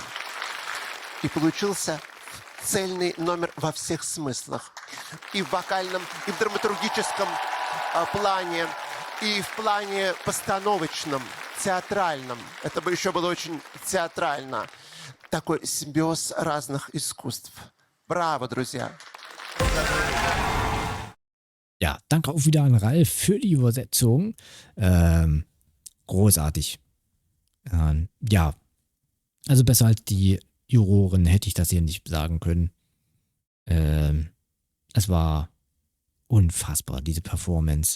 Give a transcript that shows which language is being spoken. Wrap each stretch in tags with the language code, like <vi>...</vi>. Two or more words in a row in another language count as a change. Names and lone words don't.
<ru>И получился цельный номер во всех смыслах. И в вокальном, и в драматургическом плане, и в плане постановочном, театральном. Это бы еще было очень театрально. Такой симбиоз разных искусств. Браво, друзья!</ru> <de>Ja, danke auch wieder an Ralf für die Übersetzung. Großartig. Ja, also besser als die Juroren hätte ich das hier nicht sagen können. Es war unfassbar, diese Performance.</de>